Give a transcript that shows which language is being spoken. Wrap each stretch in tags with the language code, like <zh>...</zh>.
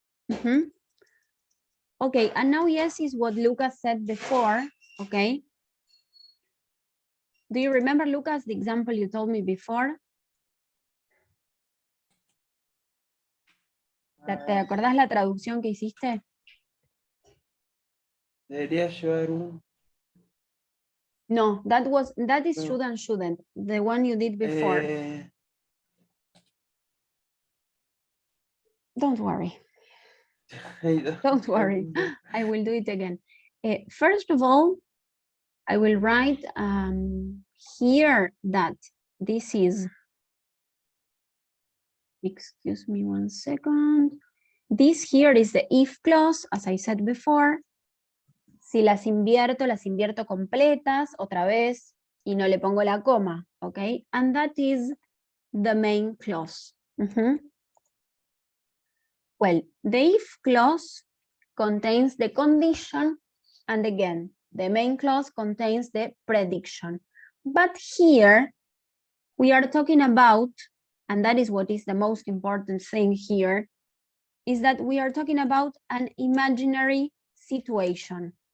<en>Okay, and now yes is what Lucas said before, okay? Do you remember, Lucas, the example you told me before?</en> <es>¿Te acordás la traducción que hiciste? Debería llevar un.</es> <en>No, that is should and shouldn't, the one you did before. Don't worry. Don't worry, I will do it again. First of all, I will write here that this is, excuse me 1 second. This here is the if clause, as I said before.</en> <es>Si las invierto completas, otra vez, y no le pongo la coma, okay?</es> <en>And that is the main clause. Well, the if clause contains the condition, and again, the main clause contains the prediction. But here, we are talking about, and that is what is the most important thing here, is that we are talking about an imaginary situation.</en>